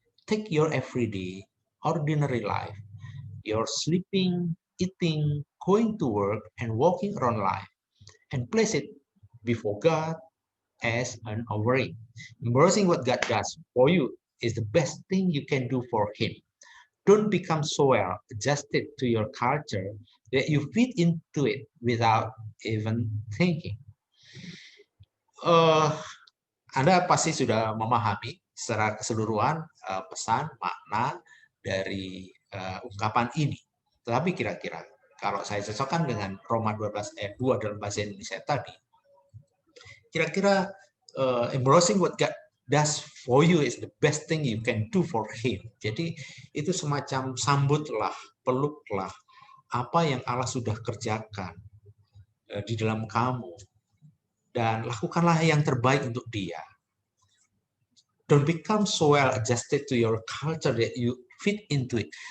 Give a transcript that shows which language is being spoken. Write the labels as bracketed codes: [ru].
[en] Take your everyday, ordinary life, your sleeping, eating, going to work, and walking around life, and place it before God as an offering. Embracing what God does for you is the best thing you can do for Him. Don't become so well adjusted to your culture that you fit into it without even thinking." [id] Anda pasti sudah memahami secara keseluruhan pesan makna dari ungkapan ini. Tetapi kira-kira kalau saya cocokkan dengan Roma 12 ayat 2 dalam bahasa Indonesia tadi, kira-kira [en] embracing what God does for you is the best thing you can do for Him. [id] Jadi itu semacam sambutlah, peluklah apa yang Allah sudah kerjakan di dalam kamu, dan lakukanlah yang terbaik untuk Dia. [en] Don't become so well adjusted to your culture that you fit into it.